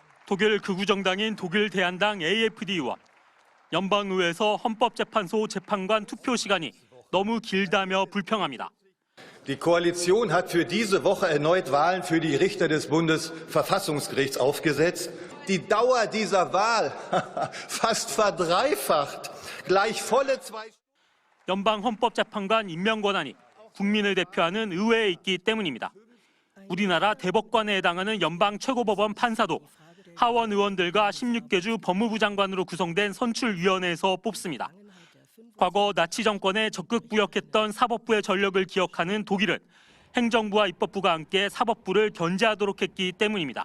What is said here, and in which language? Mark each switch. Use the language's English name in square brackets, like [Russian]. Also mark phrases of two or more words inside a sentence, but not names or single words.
[Korean] 독일 극우정당인 독일 대한당 AfD와 연방의회에서 헌법재판소 재판관 투표 시간이 너무 길다며 불평합니다. [German] Die Koalition hat für diese Woche erneut Wahlen für die Richter des Bundesverfassungsgerichts aufgesetzt. Die Dauer dieser Wahl fast verdreifacht. Gleich volle 2 [Korean] 연방 헌법재판관 임명 권한이 국민을 대표하는 의회에 있기 때문입니다. 우리나라 대법관에 해당하는 연방 최고법원 판사도 하원 의원들과 16개 주 법무부 장관으로 구성된 선출위원회에서 뽑습니다. 과거 나치 정권에 적극 부역했던 사법부의 전력을 기억하는 독일은 행정부와 입법부가 함께 사법부를 견제하도록 했기 때문입니다.